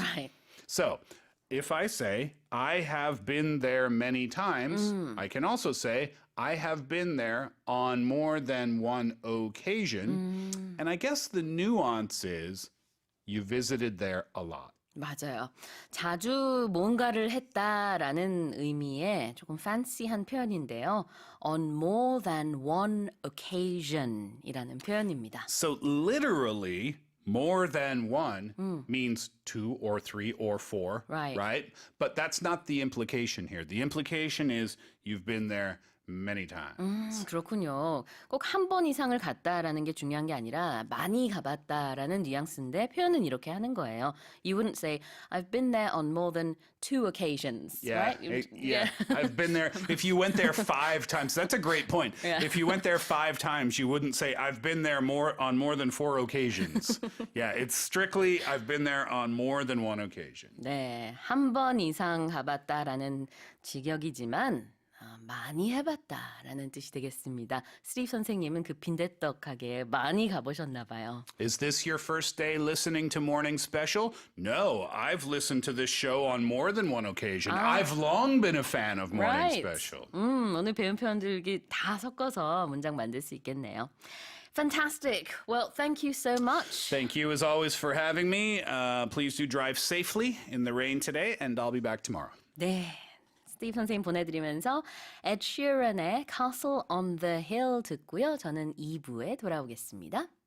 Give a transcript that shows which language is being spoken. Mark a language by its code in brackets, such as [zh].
[en] Right. So if I say, I have been there many times, I can also say, I have been there on more than one occasion. And I guess the nuance is you visited there a lot. [ko] 맞아요. 자주 뭔가를 했다라는 의미의 조금 fancy한 표현인데요. [en] On more than one occasion [ko] 이라는 표현입니다. [en] So literally, more than one means 2 or 3 or 4, Right. But that's not the implication here. The implication is you've been there many times. [ko] 그렇군요. 꼭 한 번 이상을 갔다라는 게 중요한 게 아니라 많이 가봤다라는 뉘앙스인데 표현은 이렇게 하는 거예요. [en] You wouldn't say, I've been there on more than 2 occasions, Yeah, right? yeah. I've been there. If you went there 5 times, that's a great point. Yeah. If you went there 5 times, you wouldn't say, I've been there on more than 4 occasions. Yeah, it's strictly, I've been there on more than one occasion. [ko] 네, 한 번 이상 가봤다라는 직역이지만 많이 해봤다라는 뜻이 되겠습니다. 스티브 선생님은 그 빈대떡하게 많이 가보셨나 봐요. [en] Is this your first day listening to Morning Special? No, I've listened to this show on more than one occasion. I've long been a fan of Morning Right. Special. [ko] 오늘 배운 표현들 다 섞어서 문장 만들 수 있겠네요. [en] Fantastic. Well, thank you so much. Thank you as always for having me. Please do drive safely in the rain today, and I'll be back tomorrow. [ko] 네. 스티브 선생님 보내드리면서 Ed Sheeran의 Castle on the Hill 듣고요. 저는 2부에 돌아오겠습니다.